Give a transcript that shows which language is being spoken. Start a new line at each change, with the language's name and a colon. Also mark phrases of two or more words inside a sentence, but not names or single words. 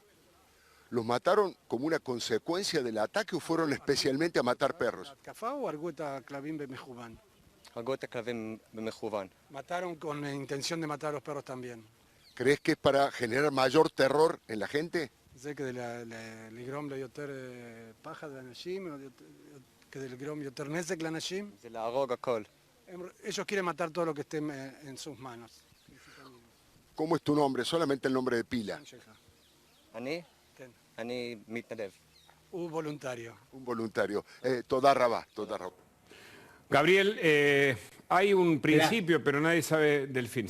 Spanish: ¿Los mataron como una consecuencia del ataque o fueron especialmente a matar perros? Mataron con la intención de matar a los perros también. ¿Crees que es para generar mayor terror en la gente? Sé que
Hebrew: לגרום ליותר פחד לאנשים, כדי לגרום יותר נזק לאנשים. זה להרוג הכל.
Spanish: Ellos quieren matar todo lo que esté en sus manos. ¿Cómo es tu nombre? Solamente el nombre de pila. Un voluntario. Un voluntario.
Hebrew: תודה רבה.
Spanish: Gabriel, hay un principio, pero nadie sabe del fin.